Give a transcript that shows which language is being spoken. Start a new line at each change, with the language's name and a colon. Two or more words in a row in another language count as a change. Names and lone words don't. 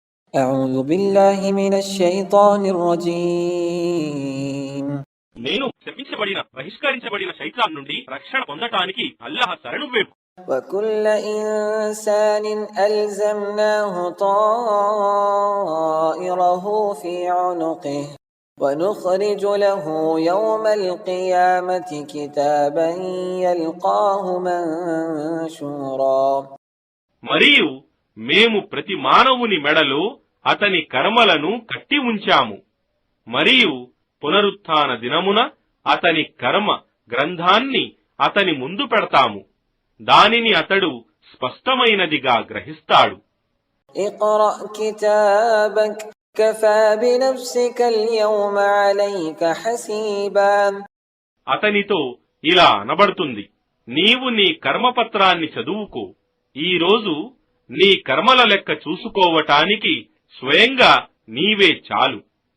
Arabic: أعوذ بالله من الشيطان الرجيم
Telugu: నేను శపించబడిన బహిష్కరించబడిన శైతాన్ నుండి రక్షణ పొందటానికి అల్లాహ్ శరణు వేడు.
Arabic: وكل إنسان ألزمناه طائره في عنقه ونخرج له يوم القيامة كتابا يلقاه منشورا.
Telugu: మరియు మేము ప్రతి మానవుని మెడలో అతని కర్మలను కట్టి ఉంచాము. మరియు పునరుత్థాన దినమున అతని కర్మ గ్రంథాన్ని అతని ముందు పెడతాము. దానిని అతడు స్పష్టమైనదిగా గ్రహిస్తాడు.
Arabic: اقرأ كتابك كفى بنفسك اليوم عليك حسيبا.
Telugu: అతనితో ఇలా అనబడుతుంది, నీవు నీ కర్మపత్రాన్ని చదువుకో. ఈ రోజు నీ కర్మల లెక్క చూసుకోవటానికి స్వయంగా నీవే చాలు.